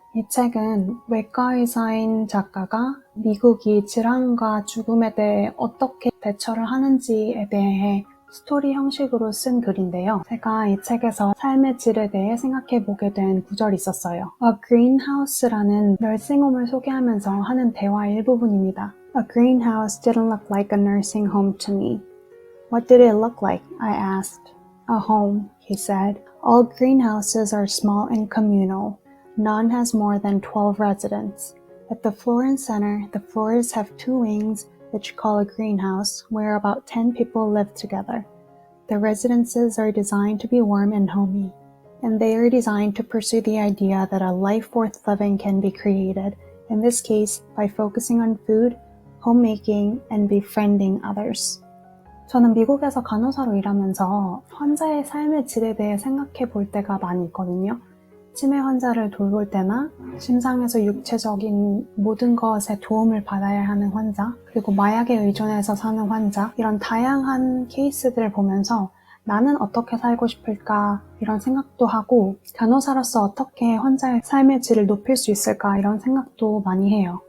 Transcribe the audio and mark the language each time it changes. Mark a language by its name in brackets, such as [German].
[Korean] 이 책은 외과 의사인 작가가 미국이 질환과 죽음에 대해 어떻게 대처를 하는지에 대해 스토리 형식으로 쓴 글인데요. 제가 이 책에서 삶의 질에 대해 생각해보게 된 구절이 있었어요. A greenhouse라는 널싱홈을 소개하면서 하는 대화 일부분입니다. [English] A greenhouse didn't look like a nursing home to me. What did it look like? I asked. A home, he said. All greenhouses are small and communal. None has more than 12 residents. At the Florence Center, the floors have two wings, which you call a greenhouse, where about 10 people live together. The residences are designed to be warm and homey, and they are designed to pursue the idea that a life worth living can be created, in this case, by focusing on food, homemaking, and befriending others. [Korean] 저는 미국에서 간호사로 일하면서 환자의 삶의 질에 대해 생각해 볼 때가 많이 있거든요. 치매 환자를 돌볼 때나 심장에서 육체적인 모든 것에 도움을 받아야 하는 환자, 그리고 마약에 의존해서 사는 환자, 이런 다양한 케이스들을 보면서 나는 어떻게 살고 싶을까 이런 생각도 하고 간호사로서 어떻게 환자의 삶의 질을 높일 수 있을까 이런 생각도 많이 해요.